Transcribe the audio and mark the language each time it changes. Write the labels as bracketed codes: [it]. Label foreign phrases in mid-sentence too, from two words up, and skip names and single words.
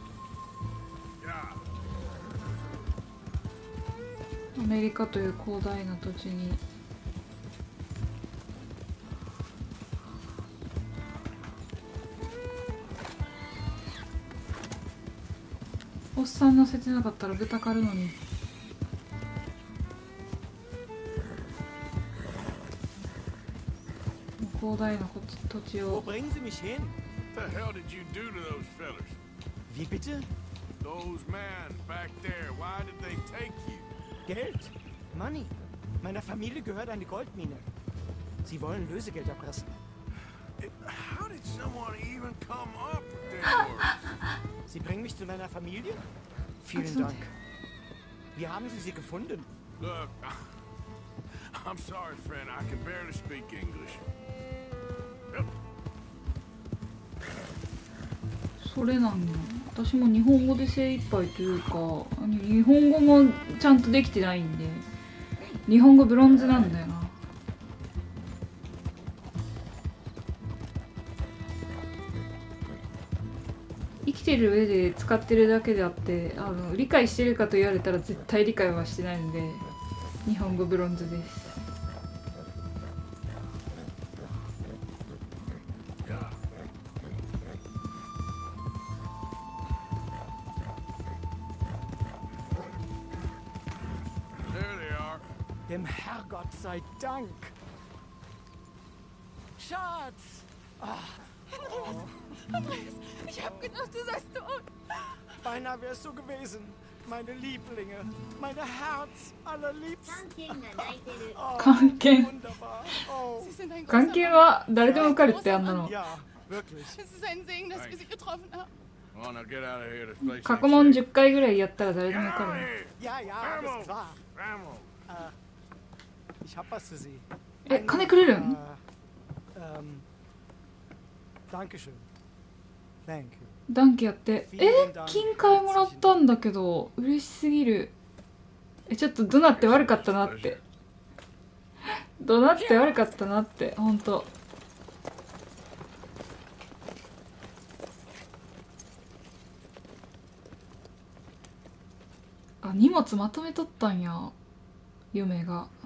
[ja] アメリカという広大な土地におっさん乗せてなかったら豚狩るのに。広大な土地 [de] Wo [ja] を。 [de] bringen Sie mich hin? [en] What the hell did you do to those fellas? [de] Wie bitte? [en] Those men back there, why did they take you? [de] Geld? Money. Meiner Familie gehört eine Goldmine. Sie wollen Lösegeld erpressen. [en] How did someone even come up with their words? [de] Sie bringen mich zu meiner Familie? Vielen Dank. Wie haben Sie sie gefunden? [en] Look, I'm sorry, friend. I can barely speak English. [ja] それなんや。私も日本語で精一杯というか、日本語もちゃんとできてないんで、日本語ブロンズなんだよな。生きてる上で使ってるだけであって、理解してるかと言われたら絶対理解はしてないので、日本語ブロンズです。 [de] Dem Herrgott sei Dank. Schatz! Andreas, ich hab gedacht, du seist tot. Beinahe wärst du gewesen. Meine Lieblinge. Meine Herz allerliebsten. [ja] 関係 [de] Wunderbar. Oh. Sie sind ein [ja] 関 [de] großer [ja] 係 [de] Mann. [ja] は誰でも受かるってあんなの。 [de] Ja, wirklich. Es ist ein Segen, dass wir sie getroffen haben. [en] Well, now get out of here. This place [ja] 過 [en] ain't [ja] 去問 [en] safe. [ja] 10回ぐらいやったら誰でも受かる。 [de] Ja, ja, alles klar. Ramo. Ich hab was für Sie. [ja] え、金くれるん？ [de] Dankeschön. [en] Thank you. [ja] ダンケやって。金塊もらったんだけど嬉しすぎる。ちょっと怒鳴って悪かったなって。怒鳴って悪かったなって、ほんと。あ、荷物まとめとったんや、嫁が。